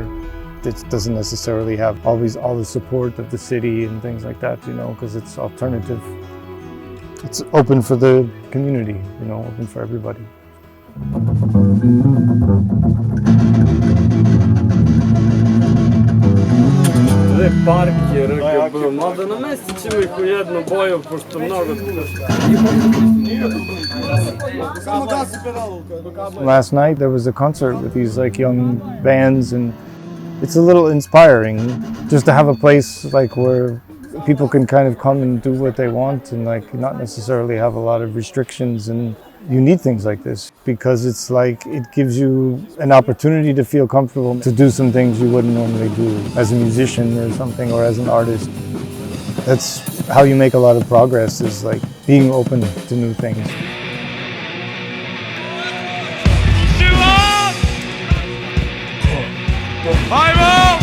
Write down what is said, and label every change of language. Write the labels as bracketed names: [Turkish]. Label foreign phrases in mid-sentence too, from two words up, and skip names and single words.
[English] It doesn't necessarily have all the support of the city and things like that, you know, because it's alternative. It's open for the community, you know, open for everybody. [Serbian] Park je RGB, mada namestit ćemo ih u jednu boju, pošto mnogo... [English] Last night there was a concert with these like young bands, and it's a little inspiring just to have a place like where people can kind of come and do what they want and like not necessarily have a lot of restrictions. And you need things like this because it's like it gives you an opportunity to feel comfortable to do some things you wouldn't normally do as a musician or something, or as an artist. That's how you make a lot of progress, is like being open to new things. Ajmo!